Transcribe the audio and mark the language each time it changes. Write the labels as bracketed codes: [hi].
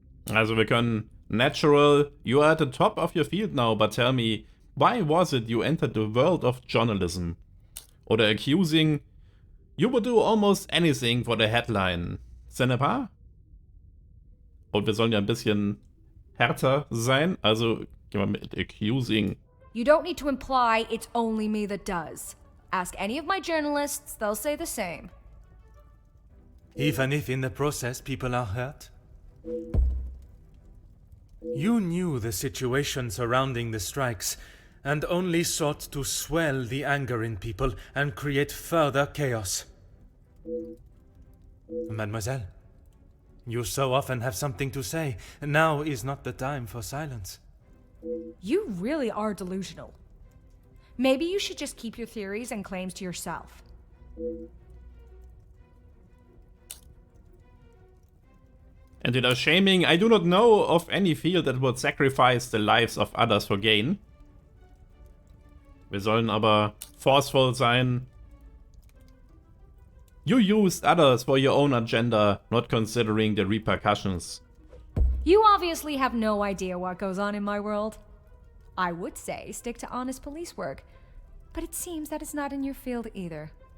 [de] Also wir können [en] natural, you are at the top of your field now, but tell me, why was it you entered the world of journalism? [de] Oder [en] accusing, you would do almost anything for the headline. [fr] Ce n'est pas? [de] Und wir sollen ja ein bisschen härter sein, also gehen wir mit accusing. [en] You don't need to imply it's only me that does. Ask any of my journalists, they'll say the same. Even if in the process people are hurt? You knew the situation surrounding the strikes, and only sought to swell the anger in people and create further chaos. Mademoiselle, you so often have something to say. Now is not the time for silence. You really are delusional. Maybe you should just keep your theories and claims to yourself. [de] Entweder [en] shaming, I do not know of any field that would sacrifice the lives of others for gain. [de] Wir sollen aber forceful sein. [en] You used others for your own agenda, not considering the repercussions. You obviously have no idea what goes on in my world. I would say stick to honest police work, but it seems that it's not in your field either.